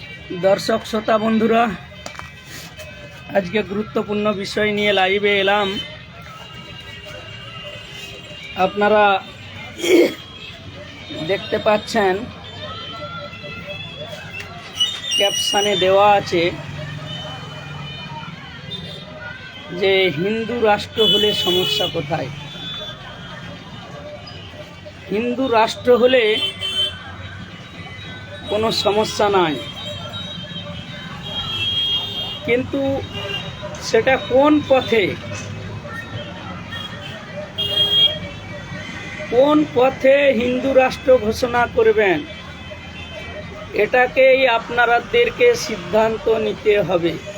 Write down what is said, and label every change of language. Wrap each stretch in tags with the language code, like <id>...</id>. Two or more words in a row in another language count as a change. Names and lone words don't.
<bn>দর্শক শ্রোতা বন্ধুরা আজকের গুরুত্বপূর্ণ বিষয় নিয়ে লাইভে এলাম। আপনারা দেখতে পাচ্ছেন ক্যাপশনে দেওয়া আছে যে হিন্দু রাষ্ট্র হলে সমস্যা কোথায়। হিন্দু রাষ্ট্র হলে কোনো সমস্যা নাই, কিন্তু সেটা কোন পথে হিন্দু রাষ্ট্র ঘোষণা করবেন এটাকেই আপনারাদেরকে সিদ্ধান্ত নিতে হবে।</bn>